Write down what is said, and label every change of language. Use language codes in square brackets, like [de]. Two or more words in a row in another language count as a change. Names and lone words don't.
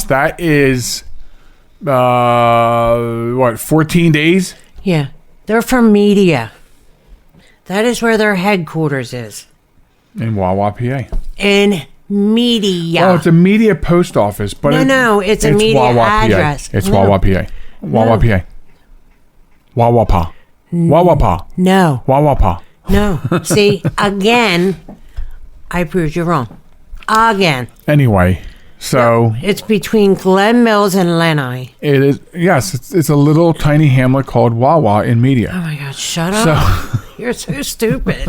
[en] That is, 14 days? Yeah, they're from media. That is where their headquarters is. In Wawa, PA. In media. Well, it's a media post office, but it's a media Wawa, address. PA. It's Wawa, PA. Wawa, PA. Wawa, Pa. Wawa, Pa. No. Wawa, Pa. No. See, again, I proved you wrong. Again. Anyway, so... It's between Glen Mills and Lenai. It is, yes, it's a little tiny hamlet called Wawa in media. Oh my God, shut up. You're so stupid.